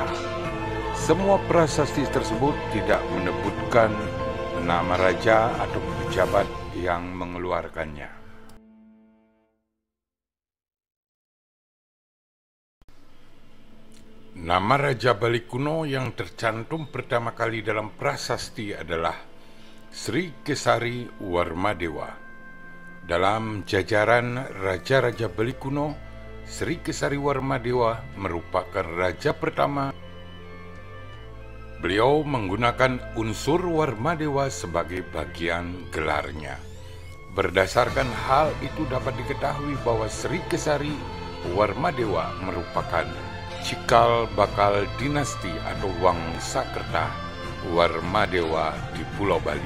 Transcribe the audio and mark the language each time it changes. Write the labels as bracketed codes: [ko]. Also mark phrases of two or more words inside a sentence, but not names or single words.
[id] Semua prasasti tersebut tidak menyebutkan nama raja atau pejabat yang mengeluarkannya. Nama Raja Bali kuno yang tercantum pertama kali dalam prasasti adalah Sri Kesari Warmadewa. Dalam jajaran raja-raja Bali kuno, Sri Kesari Warmadewa merupakan raja pertama. Beliau menggunakan unsur Warmadewa sebagai bagian gelarnya. Berdasarkan hal itu dapat diketahui bahwa Sri Kesari Warmadewa merupakan cikal bakal dinasti atau Wangsakerta Warmadewa di Pulau Bali.